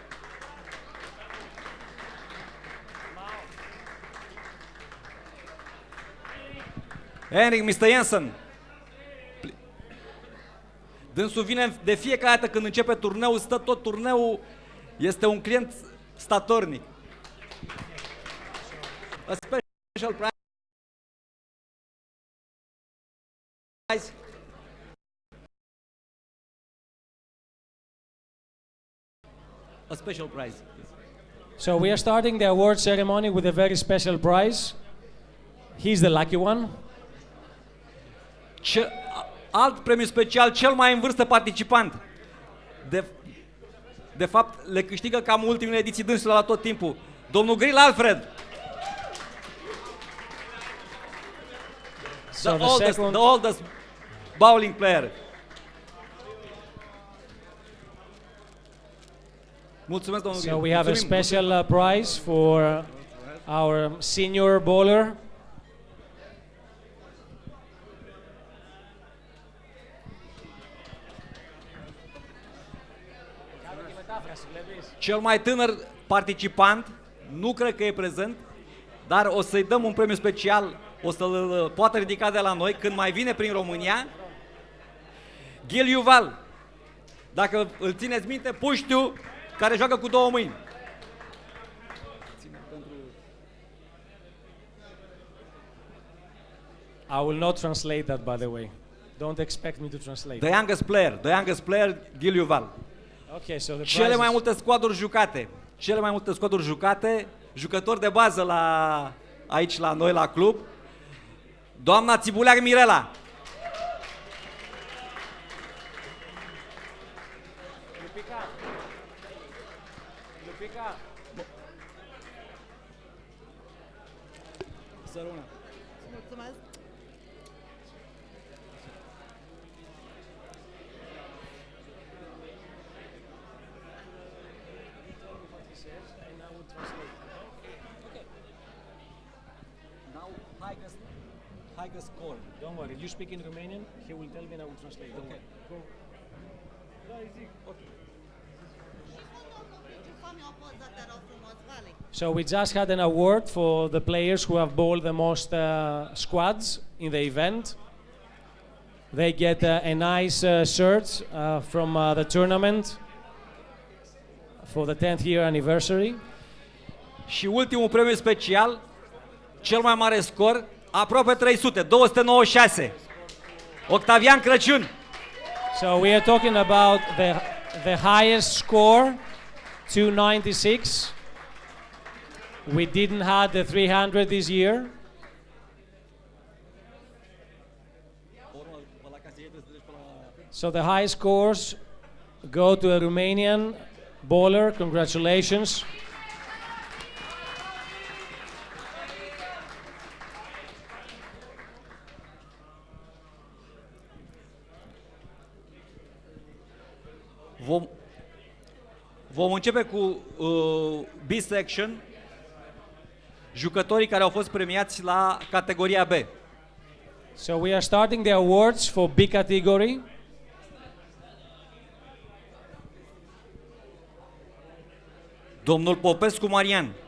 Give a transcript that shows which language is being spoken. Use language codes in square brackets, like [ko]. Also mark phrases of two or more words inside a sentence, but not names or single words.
[en] Henrik, Mr. Jensen. [ro] Dânsul vine de fiecare dată când începe turneul, stă tot turneul, este un client statornic. [en] A special prize. A special prize. So we are starting the award ceremony with a very special prize. He's the lucky one. [ro] Alt premiu special, cel mai în vârstă participant. De fapt, le câștigă cam ultimele ediții dânsul la tot timpul. Domnul Grill Alfred. [en] So the oldest bowling player. [ro] Mulțumesc, domnul Grill. [en] So we have a special prize for our senior bowler. [ro] Cel mai tânăr participant, nu cred că e prezent, dar o să-i dăm un premiu special, o să-l poată ridica de la noi când mai vine prin România. Gil Yuval, dacă îl țineți minte, puștiu care joacă cu două mâini. [en] I will not translate that, by the way. Don't expect me to translate. The youngest player, Gil Yuval. Okay, so the [ro] Cele mai [en] prizes. [ro] multe squaduri jucate. Cele mai multe squaduri jucate, jucători de bază aici la noi la club. Doamna Țibuleac Mirela. Mulțumesc. [en] Now highest score. Don't worry, you speak in Romanian, he will tell me and I will translate. Don't worry. Go. So we just had an award for the players who have bowled the most squads in the event. They get a nice shirt from the tournament for the 10th year anniversary. [ro] Și ultimul premiu special, cel mai mare scor, aproape 300, 296. Octavian Crăciun. [en] So we are talking about the highest score, 296. We didn't have the 300 this year. So the high scores go to a Romanian bowler. Congratulations. [ro] Vom începe cu B-section, jucătorii care au fost premiați la categoria B. [en] So we are starting the awards for B category. [ro] Domnul Popescu Marian.